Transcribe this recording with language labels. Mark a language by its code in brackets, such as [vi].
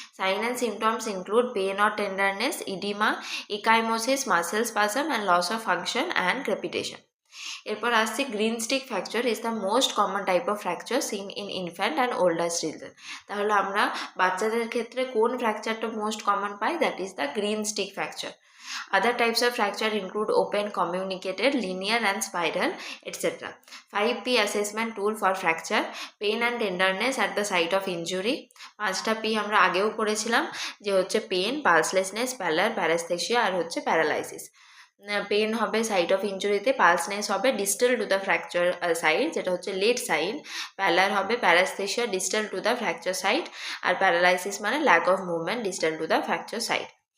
[en] Sign and symptoms include pain or tenderness, oedema, ecchymosis, muscle spasm and loss of function and crepitation. [bn] এরপর আসছি [en] Green stick fracture is the most common type of fracture seen in infant and older children. [bn] তাহলে আমরা বাচ্চাদের ক্ষেত্রে কোন ফ্র্যাকচারটা most common pi? [en] That is the green stick fracture. Other types of fracture include open, communicated, linear and spiral, etc. 5P assessment tool for fracture: pain and tenderness at the site of injury. [bn] 5টা P আমরা আগেও পড়েছিলাম যে হচ্ছে pen, পালসলেসনেস, প্যালার, paraesthesia আর হচ্ছে paralysis. [en] pain হবে site of ইঞ্জুরিতে, pulselessness হবে distal to the fracture site [bn] যেটা হচ্ছে [en] Late side, pallor হবে paraesthesia distal to the fracture site, আর paralysis মানে lack of movement distal to the fracture site.